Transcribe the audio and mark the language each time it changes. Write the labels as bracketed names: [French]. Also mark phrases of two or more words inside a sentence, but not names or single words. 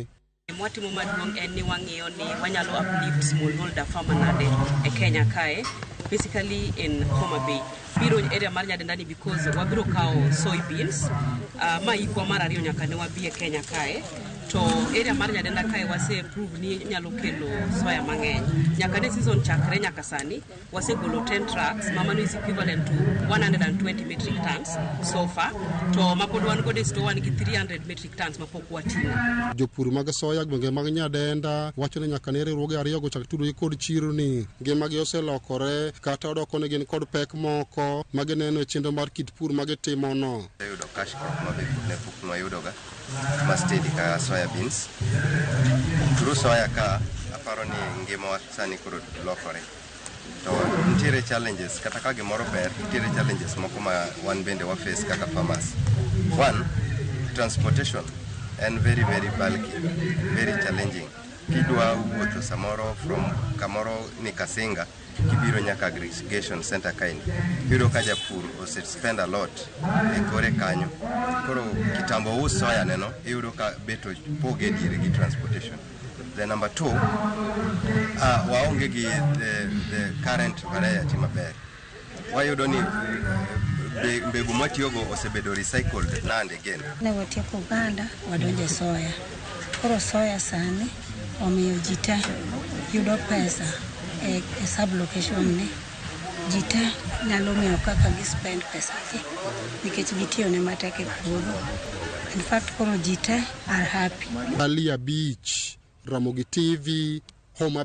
[Luo (Kenya and Tanzania)] Mwatimo maduong' en ni wang'iyo ni wanyalo [English] uplift smallholder farmer [Luo (Kenya and Tanzania)] nade e Kenya kae, [English] basically in Homa Bay. [Luo (Kenya and Tanzania)] Biro area mar Nyadenda ni because wabiro kao soybeans ma ikwa mar ariyo nyaka ne wabie Kenya kae, to area mar Nyadenda kae wase prove ni nyalo kelo soya mang'eny. Nyaka ne season chakre nyaka sani wasegolo 10 trucks mano [English] is equivalent to 120 metric tons so far, [Luo (Kenya and Tanzania)] to mapod wan go desto wan gi [English] 300 metric tons [Luo (Kenya and Tanzania)] mapok wating'o. Jopur mag soya gwenge mag Nyadenda wacho ni nyaka ne riwruoge ariyo go chak tudo kod chiro ni ngimagi oselokore kata odoko ne gin kod pek moko magineno e chenro mar kit pur magitimo no. Yudo [English] cash crop [Luo (Kenya and Tanzania)] ne puk no yudoga ma steady ka [English] soya beans. [Luo (Kenya and Tanzania)] Turu soya ka aparo ni ngima sani kuro lokore. To nitiere challenges kata ka gimoro ber, nitiere challenges moko ma wan bende wa face kaka farmers. [English] One, transportation and very bulky, very challenging. [Luo (Kenya and Tanzania)] Kidwa wuotho samoro from kamoro ni Kasinga kibiro nyaka [English] aggregation center [Luo (Kenya and Tanzania)] kaini, yudo ka japur ose [English] spend a lot [Luo (Kenya and Tanzania)] e kore kanyo. Koro kitambo us soya neno yudo ka beto poge dire gi transportation. [English] The number 2, [Luo (Kenya and Tanzania)] waonge gi [English] the current variety [Luo (Kenya and Tanzania)] maber. Wayudo ni mbegu matiyogo osebedo [English] recycled and again. [Luo (Kenya and Tanzania)] Ne watieko oganda wadonje soya. Koro soya sani omiyo ji te yudo pesa e [English] sub location [Luo (Kenya and Tanzania)] ni. Ji te nyalo miyo kaka gi spend pesa gi nikech gitiyo ne matek e puodho. [English] In fact [Luo (Kenya and Tanzania)] koro ji te [English] are happy. [Luo (Kenya and Tanzania)] Ali Abich, Ramogi TV, Homa Bay.